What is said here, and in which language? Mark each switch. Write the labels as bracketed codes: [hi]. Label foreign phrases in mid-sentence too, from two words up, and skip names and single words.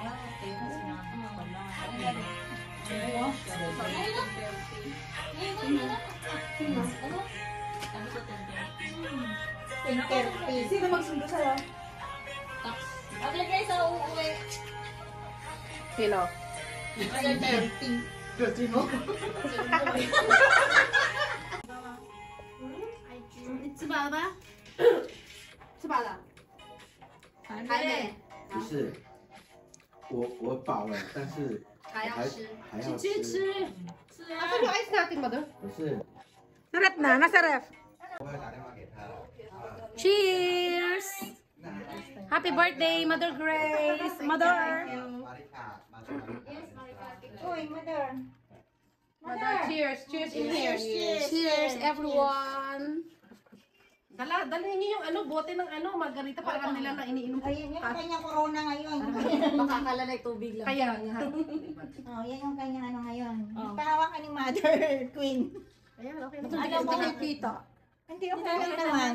[tl] Sino magsundo sa'yo? Mother Grace, uuwi. Sino? Mother Grace. [zh] 吃饱了？还没。不是，我饱了，但是还要吃。 [tl] Asan yung ice natin, mother? [zh] 不是。 [tl] Narep na, nasa ref. [zh] 我会打电话给他。 [en] Cheers! Happy birthday, Mother Grace! Mother! Uy, mother. Mother, cheers. Cheers in here. Cheers, everyone! [tl] Dalhin niyo yung bote ng margarita para kanila na iniinom. Ayun yung kanyang corona ngayon. Makakala na tubig lang. Kaya nga. Oh, yan yung kanyang ngayon. Pahawakan ni Mother Queen. Ayan, okay. Alam mo kay Tita. Hindi ako lang naman.